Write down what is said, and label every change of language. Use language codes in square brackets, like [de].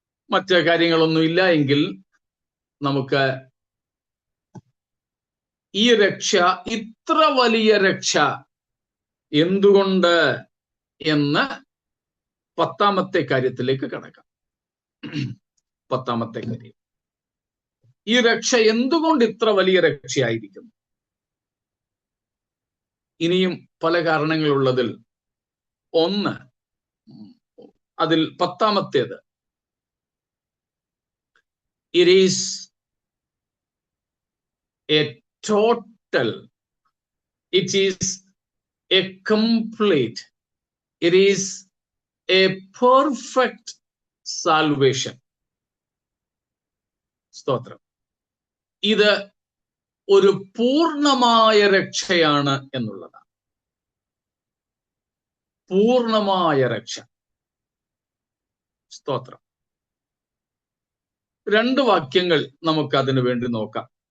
[ml] മറ്റ് കാര്യങ്ങളൊന്നും ഇല്ല എങ്കിൽ നമുക്ക് ഈ രക്ഷ, ഇത്ര വലിയ രക്ഷ എന്തുകൊണ്ട് എന്ന് 10ാമത്തെ കാര്യത്തിലേക്ക് കടക്കാം. 10ാമത്തെ കാര്യം, ഈ രക്ഷ എന്തുകൊണ്ട് ഇത്ര വലിയ രക്ഷയായിരിക്കുന്നു? ഇനിയും പല കാരണങ്ങളുള്ളതിൽ ഒന്ന്, അതിൽ 10ാമത്തേത്, [en] it is a total, it is a complete, it is a perfect salvation. [ml] സ്തോത്രം. ഇത് ഒരു പൂർണ്ണമായ രക്ഷയാണ് എന്നുള്ളതാണ്. പൂർണ്ണമായ രക്ഷ. സ്തോത്രം. 2 വാക്യങ്ങൾ നമുക്ക് അതിനു വേണ്ടി നോക്കാം.